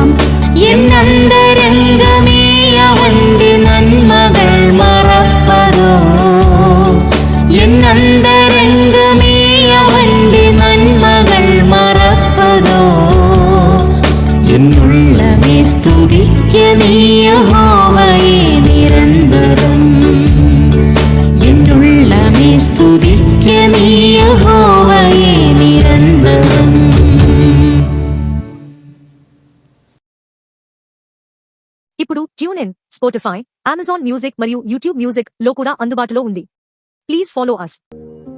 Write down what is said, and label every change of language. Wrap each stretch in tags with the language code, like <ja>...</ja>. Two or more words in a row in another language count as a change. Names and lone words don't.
<ml>എന്നന്തരംഗമേ അവന്റെ നന്മകൾ മറപ്പതോ, എന്നന്തരംഗമേ അവന്റെ നന്മകൾ മറപ്പതോ. എന്നുള്ളമേ സ്തുതിക്ക നീ യഹോവയെ നിരന്തരം, എന്നുള്ളമേ സ്തുതിക്ക നീ യഹോവയെ നിരന്തരം.</ml> <te>ఇప్పుడు ట్యూన్ ఇన్, స్పాటిఫై, అమెజాన్ మ్యూజిక్ మరియు యూట్యూబ్ మ్యూజిక్ లో కూడా అందుబాటులో ఉంది.</te> <en>please follow us.</en>